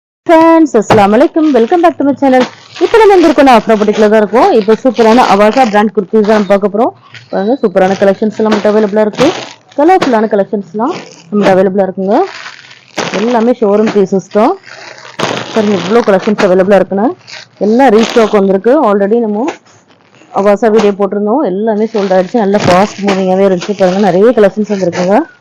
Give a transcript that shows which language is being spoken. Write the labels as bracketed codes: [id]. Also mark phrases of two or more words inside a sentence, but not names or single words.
[ta] फ्रेंड्स [ar] السلام عليكم [en] welcome back to my channel [ta] இப்போ நம்ம எங்க இருக்கோம்னா ஆஃப்ரோ புட்டிக்ல தான் இருக்கோம் இப்போ சூப்பரான அவாசா பிராண்ட் குர்தீஸ் தான் பார்க்க போறோம் பாருங்க சூப்பரான கலெக்ஷன்ஸ் எல்லாம் நமக்கு அவேலபிளா இருக்கு கலர்ஃபுல்லான கலெக்ஷன்ஸ்லாம் நமக்கு அவேலபிளா இருக்குங்க எல்லாமே [en] showroom pieces [ta] தான் பாருங்க இவ்வளோ கலெக்ஷன்ஸ் அவேலபிளா இருக்குன்னா எல்லாம் ரீஸ்டாக் வந்திருக்கு ஆல்ரெடி நம்ம அவாசா வீடியோ போட்டிருந்தோம் எல்லாமே சோல்ட் ஆயிடுச்சு நல்ல ஃபாஸ்ட் மூவிங்காவே இருந்துச்சு பாருங்க நிறைய கலெக்ஷன்ஸ் வந்திருக்குங்க